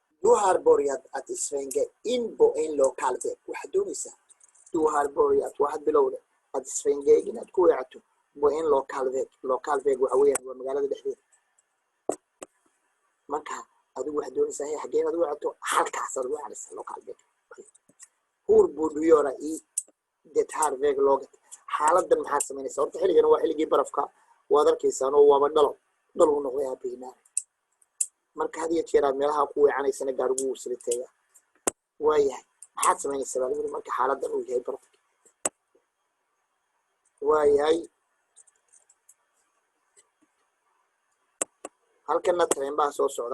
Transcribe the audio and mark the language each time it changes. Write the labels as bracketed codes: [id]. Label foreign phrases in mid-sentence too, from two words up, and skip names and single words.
[sv] Du har börjat att svänga in på en lokal väg. [so] waxaad doonaysaa [sv] du har börjat [so] waxaad bilowday [sv] att svänga [so] inaad ku weecato [sv] på en lokal väg. Lokal väg [so] waxa weeyaan waa magaalada dhexdeeda. marka adigu waxaad doonaysaa xagee inaad u weecato halkaas aad u weecanaysaa [sv] lokal väg. hur borde du göra i det här väglaget. [so] xaaladan maxaad samaynaysaa? horta xilligan waa xilligii barafka waad arkaysaan oo waaba dhalo u noqday aabihinaar. marka had iyo jeer aad meelaha ku weecanaysana gaarigu wuu siliteeya. waayahay maxaad samaynaysaa baa layidhi marka xaaladan uu yahay barafka. waayahay halkana tareen baa soo socda.